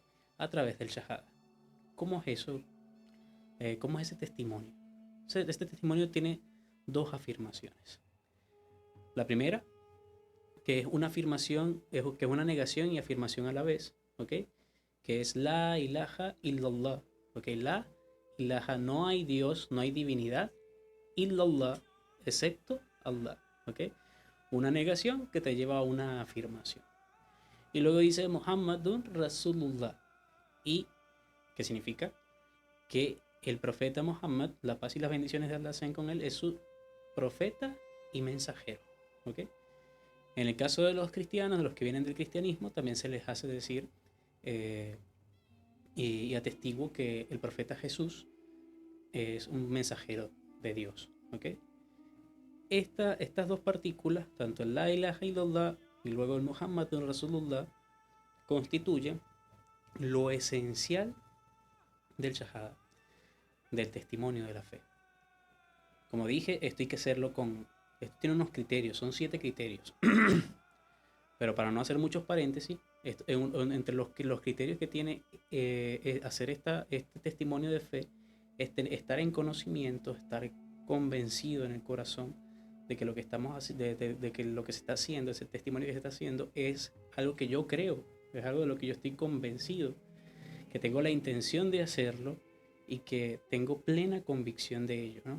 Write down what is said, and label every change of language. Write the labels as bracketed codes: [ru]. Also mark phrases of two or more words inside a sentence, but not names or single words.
[es] A través del Shahada. ¿Cómo es eso? ¿Cómo es ese testimonio? Este testimonio tiene 2 afirmaciones. La primera, que es una afirmación, que es una negación y afirmación a la vez, ¿ok? Que es [ar] لا إله إلا الله, [es] ¿ok? [ar] لا إله, [es] no hay Dios, no hay divinidad, illallah, excepto Allah, ¿ok? Una negación que te lleva a una afirmación. Y luego dice [ar] محمد رسول الله. [es] ¿Y qué significa? Que el profeta Muhammad, la paz y las bendiciones de Allah sean con él, es su profeta y mensajero. ¿Ok? En el caso de los cristianos, de los que vienen del cristianismo, también se les hace decir y atestiguo que el profeta Jesús es un mensajero de Dios. ¿Ok? Estas 2 partículas, tanto el [ar] لا إله إلا الله [es] y luego el [ar] محمد رسول الله, [es] constituyen lo esencial del Shahada, del testimonio de la fe. Como dije, esto hay que hacerlo esto tiene unos criterios, son 7 criterios. Pero para no hacer muchos paréntesis, entre los criterios que tiene hacer este testimonio de fe, es estar en conocimiento, estar convencido en el corazón de que lo que de que lo que se está haciendo, ese testimonio que se está haciendo, es algo que yo creo, es algo de lo que yo estoy convencido, que tengo la intención de hacerlo y que tengo plena convicción de ello, ¿no?